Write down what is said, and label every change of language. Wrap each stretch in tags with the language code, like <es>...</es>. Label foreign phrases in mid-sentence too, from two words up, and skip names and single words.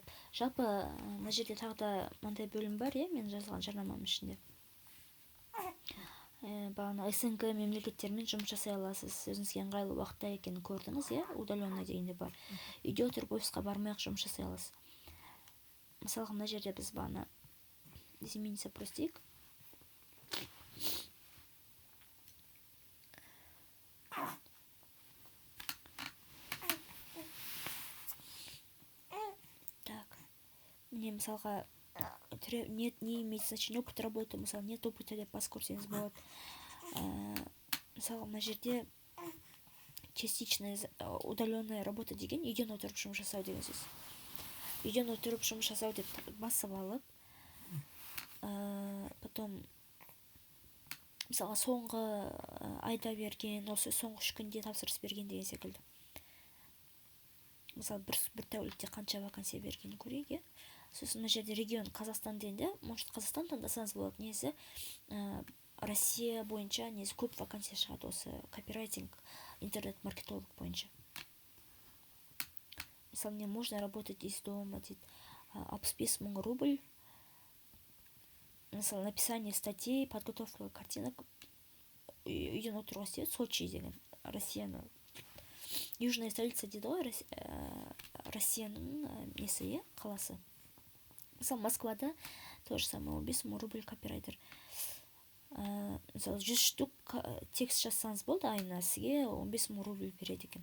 <kk>Жалпы мына жерде тағы да мынандай бөлім бар, иә, мен жазған жарнамам ішінде. Бағана СНГ мемлекеттермен жұмыс жасай аласыз, өзіңізге ыңғайлы уақытта екенін көрдіңіз, иә, удаленный дегенде бар. Үйде отырып офисқа бармай-ақ жұмыс жасай аласыз. Мысалға мына жерде біз бағана</kk> <ru>изменить запрос</ru> <kk>дейік.</kk> <ru>Так, мне мысалға не имеет значения опыт работы, мысалы нет опыта</ru> <kk>деп бас көрсеңіз болады. Мысалы мына жерде</kk> <ru>частичная удаленная работа</ru> <kk>деген үйден отырып жұмыс жасау деген сөз. Үйден отырып жұмыс жасау деп басып алып, потом мысалға соңғы айда берген, осы соңғы 3 күнде тапсырыс берген деген секілді. Мысалы бір тәулікте қанша вакансия бергенін көрейік, иә. Сосын мына жерде регион Қазақстан дегенде, может Қазақстан таңдасаңыз болады, негізі Россия бойынша негізі көп вакансия шығады осы копирайтинг, интернет-маркетолог бойынша. Мысалы,</kk> <ru>мне можно работать из дома,</ru> <kk>дейді, 65 мың рубль. Мысалы,</kk> <ru>написание статей, подготовка картинок</ru> <kk>үйден отыруға істейді, Сочи деген, Россияны. Южная столица дейді ғой, Россияның несі, иә, қаласы. Мысалы, Москвада</kk> <ru>тоже самое,</ru> <kk>5 мың рубль копирайтер. Мысалы, 100 штук текст жазсаңыз болды, айына сізге 15 мың рубль береді екен.</kk>